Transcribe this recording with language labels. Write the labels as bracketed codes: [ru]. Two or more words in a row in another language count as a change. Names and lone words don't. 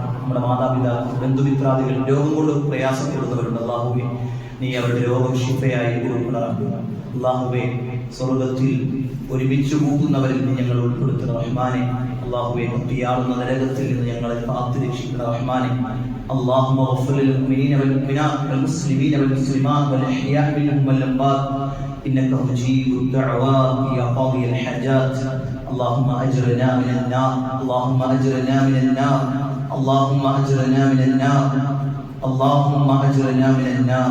[ml] നമ്മുടെ മാതാപിതാക്കൾ, ബന്ധുമിത്രാദികൾ രോഗം കൊണ്ട് പ്രയാസപ്പെടുന്നവരുണ്ട്. അള്ളാഹുവേ, നീ അവരുടെ രോഗം ശിഫയായി കൊടുക്കണമേ. അള്ളാഹുവേ, സ്വർഗത്തിൽ ഒരുമിച്ച് പോകുന്നവരിൽ നിന്ന് ഞങ്ങൾ ഉൾപ്പെടുത്തുന്ന റഹ്മാനെ. അള്ളാഹുവേ, കത്തിയാളുന്ന നരകത്തിൽ നിന്ന് ഞങ്ങളെ കാത്തുരക്ഷിക്കുന്ന റഹ്മാനെ. [ar] اللهم اغفر للمؤمنين والمؤمنات والمسلمين والمسلمات والاحياء منهم والاموات انك مجيب الدعوات يا قاضي الحاجات. اللهم اجرنا من النار، اللهم اجرنا من النار، اللهم اجرنا من النار، اللهم اجرنا من النار.